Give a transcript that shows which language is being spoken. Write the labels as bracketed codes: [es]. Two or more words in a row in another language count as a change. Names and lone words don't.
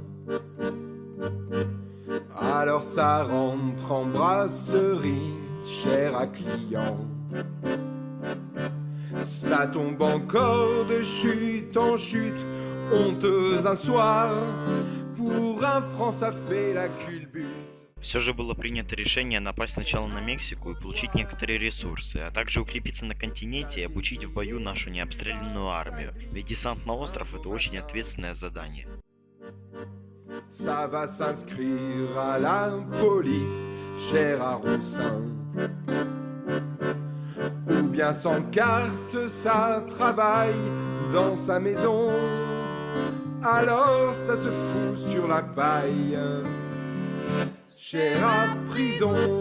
[fr] Alors ça rentre en brasserie, cher à client. Ça tombe encore de chute en chute, honteuse un soir. Pour un franc, ça fait la culbute. [ru] Все же было принято решение напасть сначала на Мексику и получить некоторые ресурсы, а также укрепиться на континенте и обучить в бою нашу необстрелянную армию, ведь десант на остров — это очень ответственное задание. [fr] Ça va s'inscrire à la police, cher à Roussin. Ou bien sans carte, ça travaille dans sa maison. Alors ça se fout sur la paille, cher à prison.